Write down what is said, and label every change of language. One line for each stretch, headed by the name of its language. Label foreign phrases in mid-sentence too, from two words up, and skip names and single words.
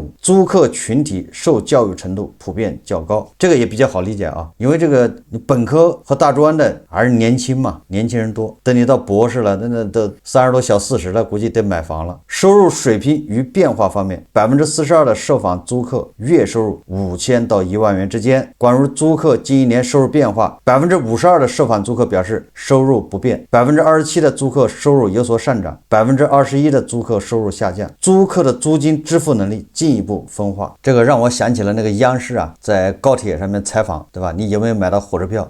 Chinese: 租客群體受教育程度普遍較高，這個也比較好理解啊，因為這個本科和大專的還是年輕嘛，年輕人多。等你到博士了，那都30多小40了，估計得買房了。收入水平与變化方面，42%的受訪租客月收入5000到1萬元之間。關於租客近1年收入變化，52%的受訪租客表示收入不變，27%的租客收入有所上漲，21%的租客收入下降。租客的租金支付能力进一步分化，这个让我想起了那个央视啊，在高鐵上面採訪，對吧？你有沒有買到火車票？